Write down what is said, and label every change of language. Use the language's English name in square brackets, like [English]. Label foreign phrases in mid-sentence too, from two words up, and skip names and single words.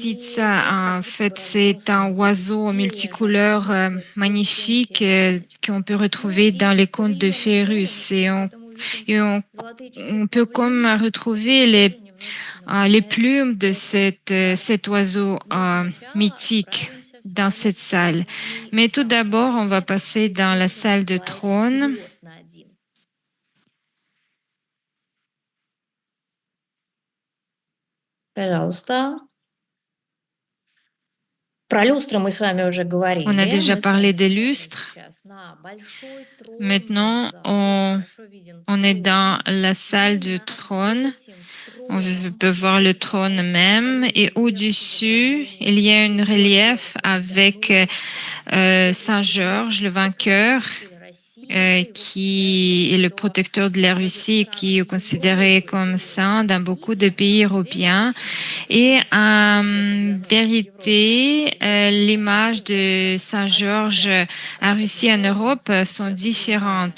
[French] En fait, c'est un oiseau multicouleur magnifique qu'on peut retrouver dans les contes de fées russes. On peut comme retrouver les plumes de cet oiseau mythique dans cette salle. Mais tout d'abord, on va passer dans la salle de trône. [Russian] Пожалуйста. Про люстры мы с вами уже [French] On a [Russian] говорили. [French] déjà [Russian] Мы с [French] parlé [Russian] вами [French] des [Russian] смотрим [French] lustres. [Russian] сейчас на большой трон [French] Maintenant, [Russian] в зале. Хорошо виден [French] on est dans [Russian] трон. [French] la salle du [Russian] Именно [French] trône. [Russian] этим [French] On [Russian] троном [French] peut voir le trône [Russian] является [French] même et [Russian] старинный рельеф [French] au-dessus, [Russian] изображения [French] il y a une relief [Russian] Георгия [French] avec [Russian] Победоносца. [French] Saint-Georges, le vainqueur, qui est le protecteur de la Russie, qui est considéré comme saint dans beaucoup de pays européens. Et en vérité, l'image de Saint-Georges en Russie et en Europe sont différentes.